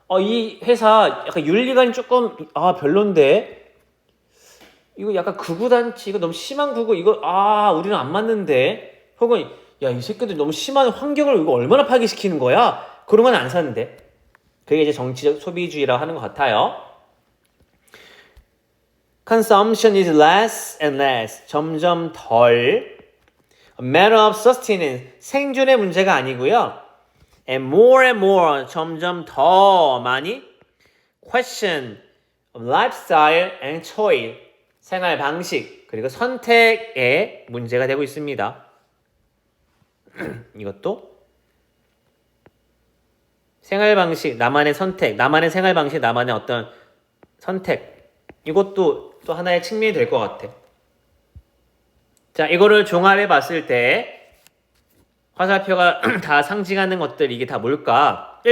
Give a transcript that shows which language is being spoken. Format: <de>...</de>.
<ko>이 회사 약간 윤리관이 조금 별론데 이거 약간 극우단체 이거 너무 심한 극우 이거 우리는 안 맞는데 혹은 야 이 새끼들 너무 심한 환경을 이거 얼마나 파괴시키는 거야? 그런 건 안 사는데 그게 이제 정치적 소비주의라고 하는 것 같아요.</ko> <en>Consumption is less and less.</en> <ko>점점 덜.</ko> <en>A matter of sustenance.</en> <ko>생존의 문제가 아니고요.</ko> <en>And more,</en> <ko>점점 더 많이.</ko> <en>Question of lifestyle and choice.</en> <ko>생활 방식, 그리고 선택의 문제가 되고 있습니다. 이것도 생활 방식, 나만의 선택, 나만의 생활 방식, 나만의 어떤 선택. 이것도 또 하나의 측면이 될 것 같아. 자, 이거를 종합해 봤을 때 화살표가 다 상징하는 것들 이게 다 뭘까?</ko>